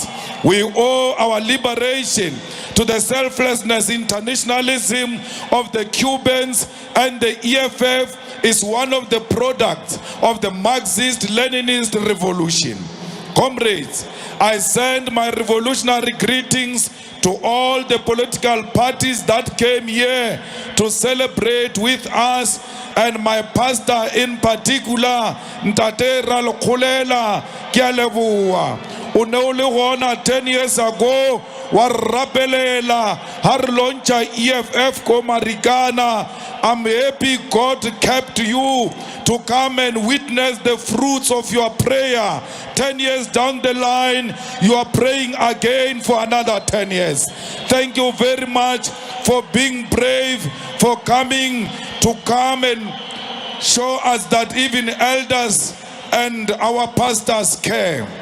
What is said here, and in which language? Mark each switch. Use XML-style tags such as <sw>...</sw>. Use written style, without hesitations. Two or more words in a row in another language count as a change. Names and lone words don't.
<en>We owe our liberation to the selflessness internationalism of the Cubans, and the EFF is one of the products of the Marxist-Leninist revolution. Comrades, I send my revolutionary greetings to all the political parties that came here to celebrate with us, and my pastor in particular,</en> <st>Ntate Ralokhulela, ke a leboha. O ne o le gona 10</st> <en>years ago</en> <st>wa rapelela ha re launcha EFF ko Marikana.</st> <en>I'm happy God kept you to come and witness the fruits of your prayer. 10 years down the line, you are praying again for another 10 years. Thank you very much for being brave, for coming to come and show us that even elders and our pastors care.</en>